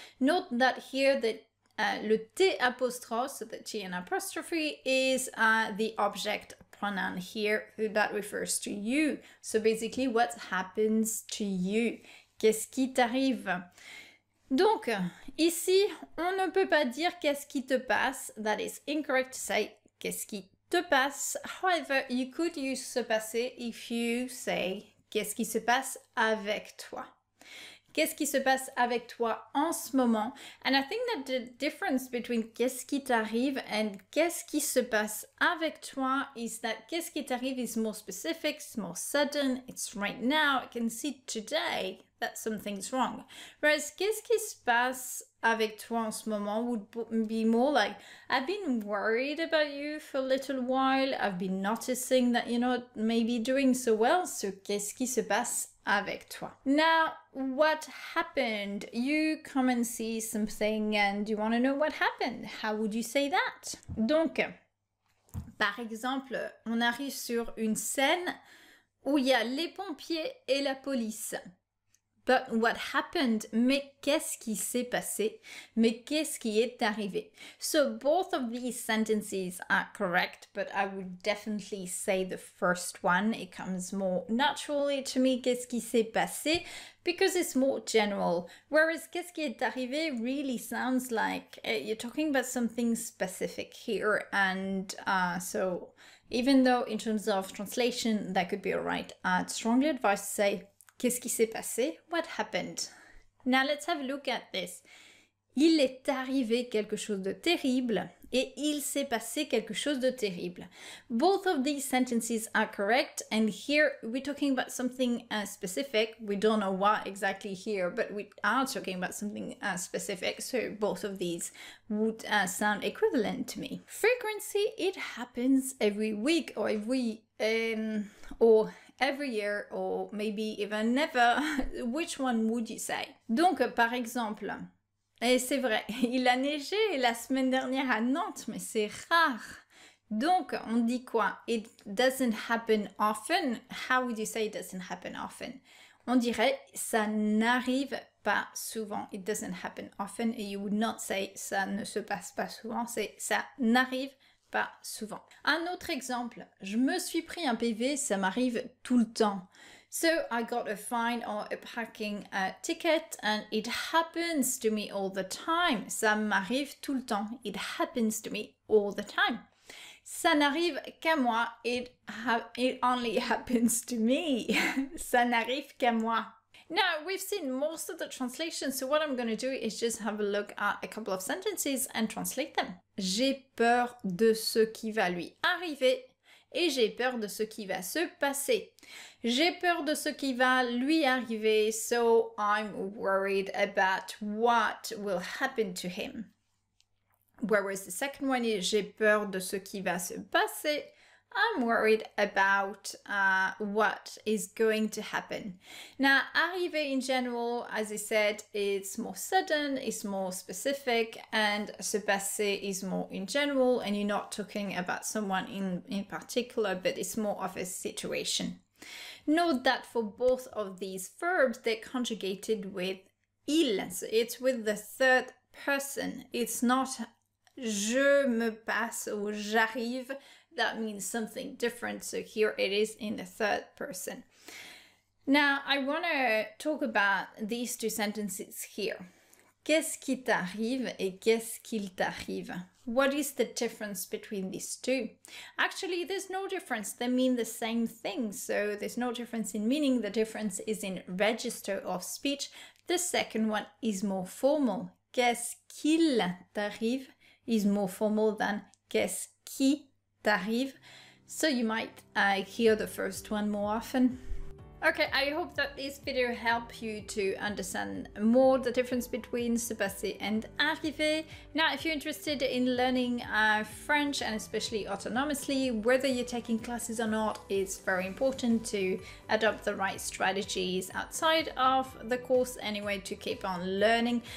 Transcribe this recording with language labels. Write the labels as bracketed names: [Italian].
[English] Note that here that le T apostrophe, so the T and apostrophe, is the object pronoun here that refers to you. So basically, what happens to you? [French] Qu'est-ce qui t'arrive? Donc, ici, on ne peut pas dire qu'est-ce qui te passe. [English] That is incorrect to say [French] qu'est-ce qui te passe. [English] However, you could use se passer if you say [French] qu'est-ce qui se passe avec toi. Qu'est-ce qui se passe avec toi en ce moment? [English] And I think that the difference between [French] qu'est-ce qui t'arrive [English] and [French] qu'est-ce qui se passe avec toi [English] is that qu'est-ce qui t'arrive is more specific, it's more sudden, it's right now. I can see today that something's wrong. Whereas [French] qu'est-ce qui se passe avec toi en ce moment [English] would be more like, I've been worried about you for a little while. I've been noticing that you're not maybe doing so well. So [French] qu'est-ce qui se passe avec toi? [English] Now, what happened? You come and see something and you want to know what happened. How would you say that? [French] Donc, par exemple, on arrive sur une scène où il y a les pompiers et la police. [English] But what happened? [French] Mais qu'est-ce qui s'est passé? Mais qu'est-ce qui est arrivé? [English] So both of these sentences are correct, but I would definitely say the first one. It comes more naturally to me, [French] qu'est-ce qui s'est passé? [English] Because it's more general. Whereas [French] qu'est-ce qui est arrivé [English] really sounds like you're talking about something specific here. And so even though in terms of translation, that could be all right, I'd strongly advise to say [French] qu'est-ce qui s'est passé? [English] What happened? Now let's have a look at this. [French] Il est arrivé quelque chose de terrible et il s'est passé quelque chose de terrible. [English] Both of these sentences are correct, and here we're talking about something specific. We don't know what exactly here, but we are talking about something specific, so both of these would sound equivalent to me. Frequency, it happens every week or every year, or maybe even never. Which one would you say? [French] Donc, par exemple, et c'est vrai, il a neigé la semaine dernière à Nantes, mais c'est rare. Donc, on dit quoi? [English] It doesn't happen often. How would you say it doesn't happen often? [French] On dirait ça n'arrive pas souvent. [English] It doesn't happen often. Et you would not say [French] ça ne se passe pas souvent. C'est ça n'arrive pas souvent. Un autre exemple, je me suis pris un PV, ça m'arrive tout le temps. [English] So I got a fine or a parking ticket and it happens to me all the time. [French] Ça m'arrive tout le temps. [English] It happens to me all the time. [French] Ça n'arrive qu'à moi. [English] It only happens to me. [French] Ça n'arrive qu'à moi. [English] Now, we've seen most of the translations, so what I'm going to do is just have a look at a couple of sentences and translate them. [French] J'ai peur de ce qui va lui arriver et j'ai peur de ce qui va se passer. J'ai peur de ce qui va lui arriver, [English] so I'm worried about what will happen to him. Whereas the second one is [French] j'ai peur de ce qui va se passer. [English] I'm worried about what is going to happen. Now, arriver in general, as I said, it's more sudden, it's more specific, and se passer is more in general, and you're not talking about someone in particular, but it's more of a situation. Note that for both of these verbs, they're conjugated with il, so it's with the third person. It's not [French] je me passe [English] or [French] j'arrive. [English] That means something different. So here it is in the third person. Now, I want to talk about these two sentences here. [French] Qu'est-ce qui t'arrive et qu'est-ce qu'il t'arrive? [English] What is the difference between these two? Actually, there's no difference. They mean the same thing. So there's no difference in meaning. The difference is in register of speech. The second one is more formal. [French] Qu'est-ce qu'il t'arrive [English] is more formal than [French] qu'est-ce qui t'arrive. [English] So you might hear the first one more often. Okay, I hope that this video helped you to understand more the difference between se passer and arriver. Now, if you're interested in learning French, and especially autonomously, whether you're taking classes or not, it's very important to adopt the right strategies outside of the course anyway to keep on learning.